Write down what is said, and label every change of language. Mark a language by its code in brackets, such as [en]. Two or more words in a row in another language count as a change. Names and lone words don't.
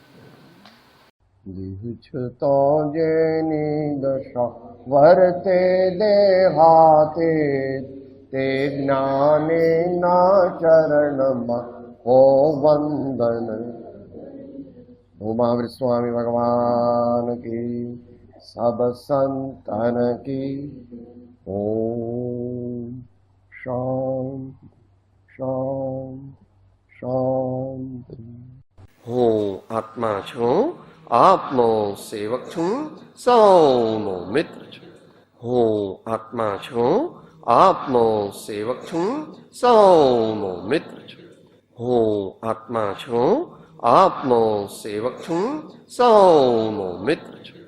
[gu] દેહ છતાં જેની દશા વર્તે દેહાતે, તે જ્ઞાનીના ચરણમાં હો વંદન. [hi] મહાવીર સ્વામી ભગવાન की, सब संतन की. ओम शांति शांति शांति. [gu] આત્મા છું, આપનો સેવક છું, સૌનો મિત્ર છું. હું આત્મા છું, આપનો સેવક છું, સૌનો મિત્ર છું. હું આત્મા છું, આપનો સેવક છું, સૌનો મિત્ર છું.